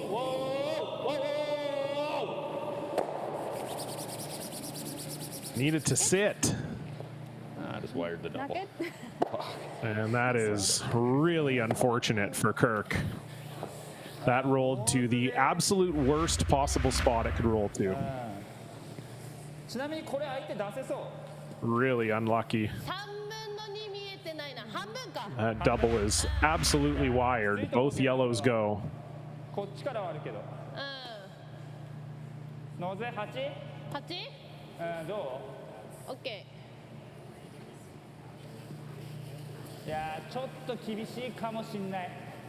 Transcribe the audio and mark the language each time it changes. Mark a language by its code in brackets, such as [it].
[en] Whoa. Whoa. Whoa. Needed to sit. I just wired the double. Not good. And that is really unfortunate for Kirk. That rolled to the absolute worst possible spot it could roll to. [ja] ちなみにこれ相手出せそう。 [en] Really unlucky. [ja] 3分の2見えてないな。半分か。 [en] That double is absolutely wired. Both yellows go. [ja] こっちからはあるけど。ノーズ 8？ 8？どう？ OK。いやーちょっと厳しいかもしんない。